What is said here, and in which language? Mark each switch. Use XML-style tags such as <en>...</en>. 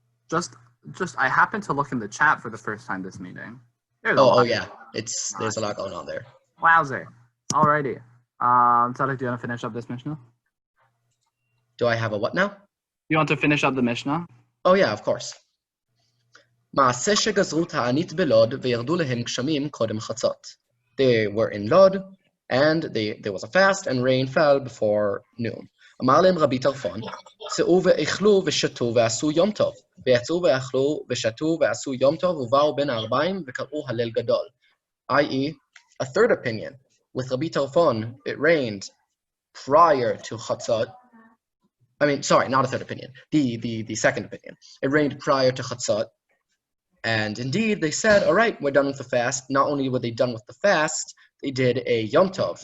<en>Just I happened to look in the chat for the first time this meeting. Oh yeah, there's a lot going on there. Wowzer. Alrighty. Sadok, do you want to finish up this Mishnah? Do I have a what now? You want to finish up the Mishnah? Oh yeah, of course.</en> <he>מעשה שגזרו תענית בלוד וירדו להם גשמים קודם חצות.</he> <en>They were in Lod, and there was a fast, and rain fell before noon.</en> <he>אמר להם רבי טרפון, צאו ואכלו ושתו ועשו יום טוב. ויצאו ואכלו ושתו ועשו יום טוב, ובאו בין הערביים וקראו הלל גדול.</he> <en>I.e., a third opinion. With Rabbi Tarfon, it rained prior to Chatzot. I mean, sorry, not a third opinion. The second opinion. It rained prior to Chatzot. And indeed, they said, all right, we're done with the fast. Not only were they done with the fast, they did a Yom Tov.</en>